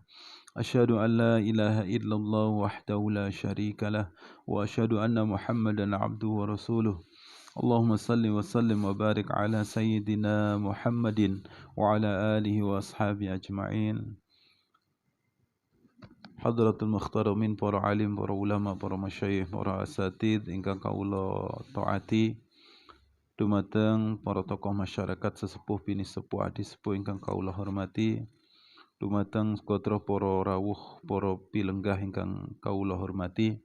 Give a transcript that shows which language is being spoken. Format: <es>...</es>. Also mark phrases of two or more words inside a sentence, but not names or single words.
<ar>أشهد أن لا إله إلا الله وحده لا شريك له وأشهد أن محمدا عبده ورسوله. اللهم صل وسلم وبارك على سيدنا محمد وعلى آله وأصحابه أجمعين. حضرة المحترمين,</ar> <jv>para alim, para ulama, para masyayikh, para asatid ingkang kawula taati, dumateng para tokoh masyarakat sesepuh bini sepuh adi sepuh ingkang kawula hormati, dumateng sekotro para rawuh, para pilenggah ingkang kawula hormati.</jv>